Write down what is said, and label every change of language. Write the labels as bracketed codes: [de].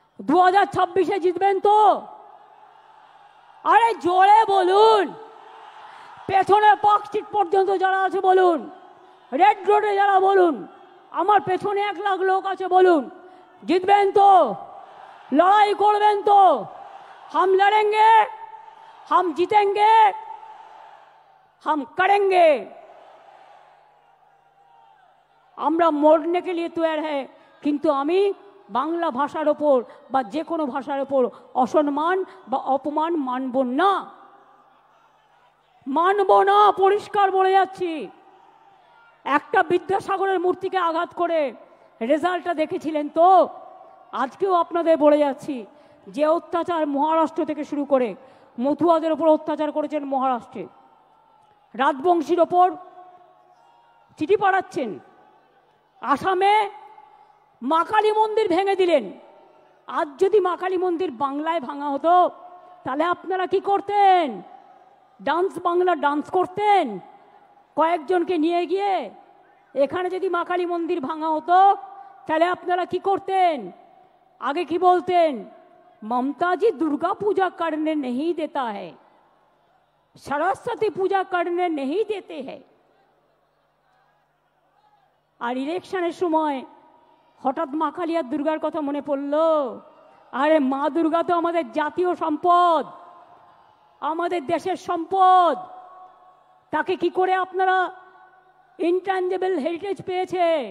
[bn] 2026-এ জিতবেন তো? আরে জোরে বলুন। পেছনে পার্ক স্ট্রিট পর্যন্ত যারা আছে বলুন, রেড রোডে যারা বলুন, আমার পেছনে 1 লাখ লোক আছে বলুন, জিতবেন তো? লড়াই করবেন তো? [hi] हम लड़ेंगे, हम जीतेंगे, हम करेंगे। [bn] আমরা [hi] মরने के लिए तैयार है, [bn] কিন্তু আমি বাংলা ভাষার ওপর বা যে কোনো ভাষার ওপর অসম্মান বা অপমান মানব না, মানব না, পরিষ্কার বলে যাচ্ছি। একটা বিদ্যাসাগরের মূর্তিকে আঘাত করে রেজাল্টটা দেখেছিলেন তো? আজকেও আপনাদের বলে যাচ্ছি, যে অত্যাচার মহারাষ্ট্র থেকে শুরু করে মতুয়াদের ওপর অত্যাচার করেছেন মহারাষ্ট্রে, রাজবংশীর ওপর চিঠি পাঠাচ্ছেন, আসামে মা কালী মন্দির ভেঙে দিলেন। আজ যদি মা কালী মন্দির বাংলায় ভাঙা হতো তাহলে আপনারা কি করতেন? ডান্স বাংলা ডান্স করতেন কয়েকজনকে নিয়ে গিয়ে। এখানে যদি মা কালী মন্দির ভাঙা হতো তাহলে আপনারা কি করতেন? আগে কি বলতেন? [hi] ममता जी दुर्गा पूजा करने नहीं देता है, सरस्वती पूजा करने नहीं देते हैं। [bn] আর ইলেকশনের সময় হঠাৎ মা কালী আর দুর্গার কথা মনে পড়লো। আরে মা দুর্গা তো আমাদের জাতীয় সম্পদ, আমাদের দেশের সম্পদ। তাকে কি করে আপনারা ইনট্যাঞ্জেবল হেরিটেজ পেয়েছে?